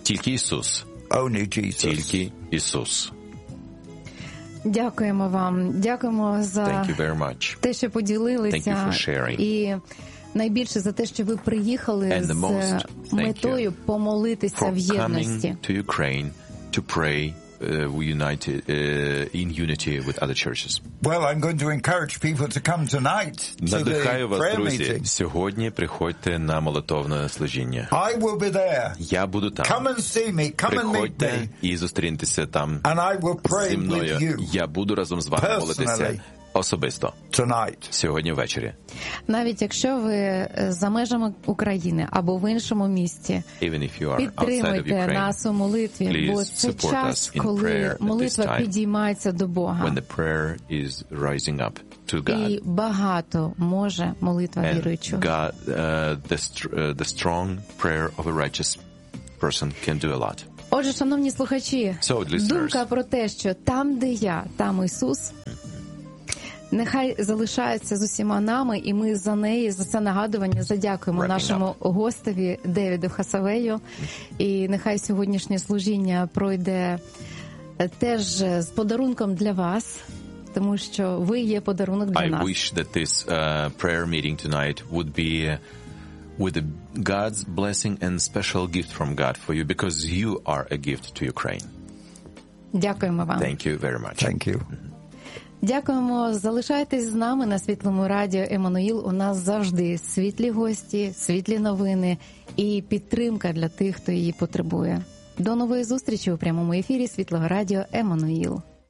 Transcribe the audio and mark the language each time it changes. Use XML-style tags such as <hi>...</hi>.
<uk>Тільки Ісус.</uk> <en>Only Jesus.</en> <uk>Тільки Ісус. Дякуємо вам. Дякуємо за те, що поділилися. І найбільше за те, що ви приїхали з метою помолитися в єдності.</uk> <en>To Ukraine to pray united, in unity with other churches. Well, I'm going to encourage people to come tonight to the prayer meeting.</en> <uk>Сьогодні приходьте на молитовне служіння.</uk> <en>I will be there.</en> <uk>Я буду там.</uk> <en>Come and see me. Come and meet me.</en> <uk>І зустріньтеся там.</uk> <en>And I will pray</en> <uk>зі мною.</uk> <en>With you.</en> <uk>Я буду разом з вами молитися. Особисто.</uk> <en>Tonight.</en> <uk>Сьогодні ввечері. Навіть якщо ви за межами України або в іншому місті, підтримуйте нас у молитві, бо це час, коли молитва підіймається до Бога.</uk> <en>When the prayer is rising up to God.</en> <uk>І багато може молитва віруючого.</uk> <en>The strong prayer of a righteous person can do a lot.</en> <uk>Отже, шановні слухачі,</uk> <en>so,</en> <uk>думка про те, що там, де я, там Ісус – нехай залишається з усіма нами, і ми за неї, за це нагадування, задякуємо нашому гостеві Девіду Хасавею. І нехай сьогоднішнє служіння пройде теж з подарунком для вас, тому що ви є подарунок для нас.</uk> <en>I wish that this prayer meeting tonight would be with God's blessing and special gift from God for you, because you are a gift to Ukraine.</en> <uk>Дякуємо вам.</uk> <en>Thank you very much. Thank you.</en> <uk>Дякуємо. Залишайтесь з нами на Світлому радіо Еммануїл. У нас завжди світлі гості, світлі новини і підтримка для тих, хто її потребує. До нової зустрічі у прямому ефірі Світлого радіо Еммануїл.</uk>